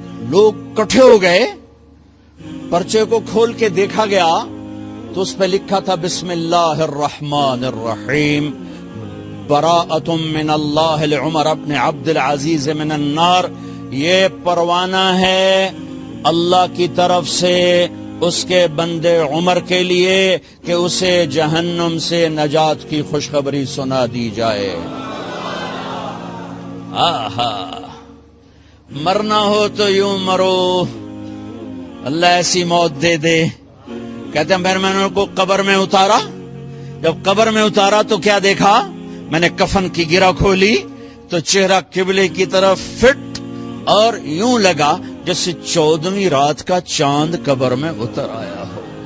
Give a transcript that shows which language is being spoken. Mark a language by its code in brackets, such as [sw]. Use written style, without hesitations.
[ur] لوگ کٹھے ہو گئے، پرچے کو کھول کے دیکھا گیا تو اس پہ لکھا تھا [ar] بسم اللہ الرحمن الرحیم براءۃ من اللہ لعمر ابن عبد العزیز من النار. [ur] یہ پروانہ ہے اللہ کی طرف سے اس کے بندے عمر کے لیے کہ اسے جہنم سے نجات کی خوشخبری سنا دی جائے. آہا، مرنا ہو تو یوں مرو، اللہ ایسی موت دے دے. کہتے ہیں پھر میں نے ان کو قبر میں اتارا. جب قبر میں اتارا تو کیا دیکھا؟ میں نے کفن کی گرہ کھولی تو چہرہ قبلے کی طرف فٹ اور یوں لگا جیسے 14ویں رات کا چاند قبر میں اتر آیا ہو.